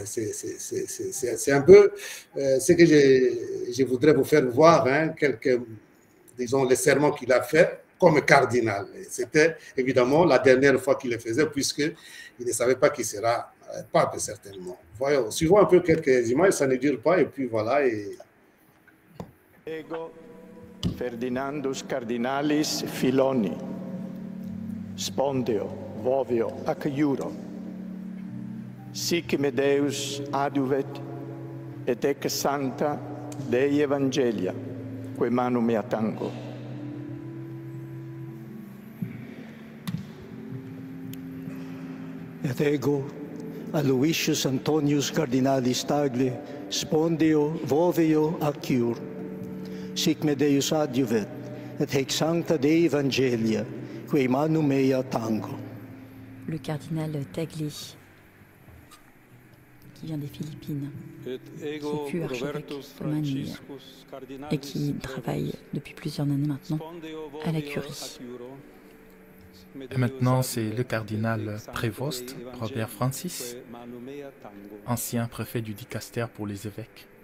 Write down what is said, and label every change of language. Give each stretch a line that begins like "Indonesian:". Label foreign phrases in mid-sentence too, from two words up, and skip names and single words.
French: C'est un peu ce que je voudrais vous faire voir, hein, disons, les serments qu'il a fait comme cardinal. C'était évidemment la dernière fois qu'il le faisait, puisqu'il ne savait pas qui sera pape, certainement. Voyons, suivons un peu quelques images, ça ne dure pas, et puis voilà.
Latin: Ego Ferdinandus Cardinalis Filoni, spondeo, vovio, ac iuro, sic me Deus adiuvet, et ec sancta Dei Evangelia, que manu mea tango. Et ego Aloysius Antonius Cardinalis Tagle, spondeo, vovio, ac iuro, sic me Deus adiuvet, et hec sancta Dei Evangelia, quae manu mea tango.
French: Le cardinal Tagle, qui vient des Philippines, qui fut archevêque de Manille et qui travaille depuis plusieurs années maintenant à la curie. Et maintenant, c'est le cardinal Prévost, Robert Francis, ancien préfet du dicaster pour les évêques.